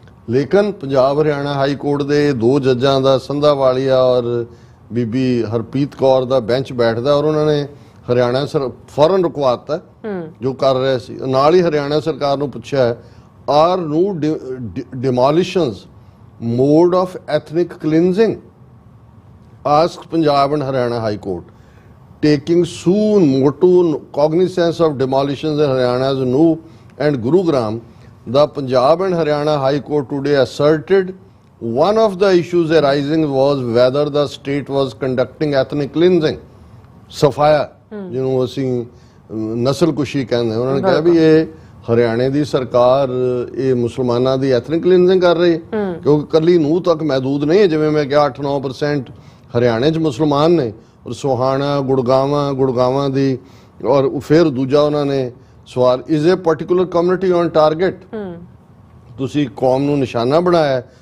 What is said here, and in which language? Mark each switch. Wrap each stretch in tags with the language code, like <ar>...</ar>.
<pa>ਲੇਕਿਨ Punjab Haryana high court ਦੇ 2 ਜੱਜਾਂ ਦਾ, ਸੰਧਾਵਾਲੀਆ ਔਰ ਬੀਬੀ ਹਰਪ੍ਰੀਤ ਕੌਰ ਦਾ ਬੈਂਚ ਬੈਠਦਾ, ਔਰ ਉਹਨਾਂ ਨੇ ਹਰਿਆਣਾ ਫੌਰਨ ਰੁਕਵਾਤਾ ਜੋ ਕਰ ਰਹੇ ਸੀ। ਨਾਲ ਹੀ ਹਰਿਆਣਾ ਸਰਕਾਰ ਨੂੰ ਪੁੱਛਿਆ,</pa> <en>Are new demolitions mode of ethnic cleansing?</en> <pa>Ask</pa> <en>Punjab and Haryana high court taking soon motu cognizance of demolitions in Haryana's Nuh and Gurugram the Punjab and Haryana High Court today asserted one of the issues arising was whether the state was conducting ethnic cleansing.</en> <pa>ਸਫਾਇਆ ਜਿਹਨੂੰ ਅਸੀਂ ਨਸਲਕੁਸ਼ੀ ਕਹਿੰਦੇ, ਉਹਨਾਂ ਨੇ ਕਿਹਾ ਵੀ ਇਹ ਹਰਿਆਣੇ ਦੀ ਸਰਕਾਰ ਇਹ ਮੁਸਲਮਾਨਾਂ ਦੀ ਐਥਨਿਕ ਕਲੀਨਜ਼ਿੰਗ ਕਰ ਰਹੀ ਹੈ, ਕਿਉਂਕਿ ਕੱਲੀ ਨੂੰਹ ਤੱਕ ਮਹਿਦੂਦ ਨਹੀਂ ਹੈ। ਜਿਵੇਂ ਮੈਂ ਕਿਹਾ 8-9% ਹਰਿਆਣੇ 'ਚ ਮੁਸਲਮਾਨ ਨੇ, ਔਰ ਸੋਹਾਣਾ ਗੁੜਗਾਵਾਂ ਦੀ, ਔਰ ਫਿਰ ਦੂਜਾ ਉਹਨਾਂ ਨੇ ਸਵਾਲ</pa> <en>is a particular community on target,</en> <pa>ਤੁਸੀਂ ਕੌਮ ਨੂੰ ਨਿਸ਼ਾਨਾ ਬਣਾਇਆ।</pa>